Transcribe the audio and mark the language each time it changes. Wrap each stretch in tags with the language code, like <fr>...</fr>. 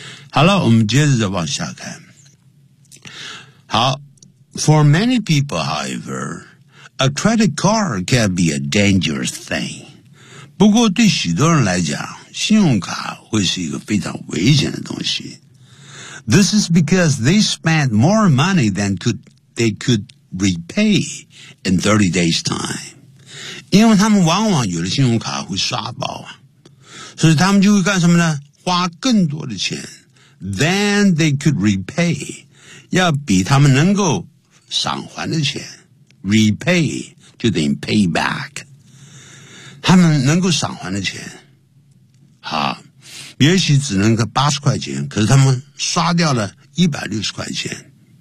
<zh>好了，我们接着再往下看。好， for many people however，</zh> <en>a credit card can be a dangerous thing.</en> <zh>不过对许多人来讲，信用卡会是一个非常危险的东西。</zh> <en>This is because they spend more money than they could repay in 30 days time.</en> <zh>因为他们往往有的信用卡会刷爆，所以他们就会干什么呢？花更多的钱 than they could repay，要比他们能够偿还的钱。 Repay 就等于 pay back， 他们能够偿还的钱，好，也许只能够80块钱，可是他们刷掉了160块钱。</zh>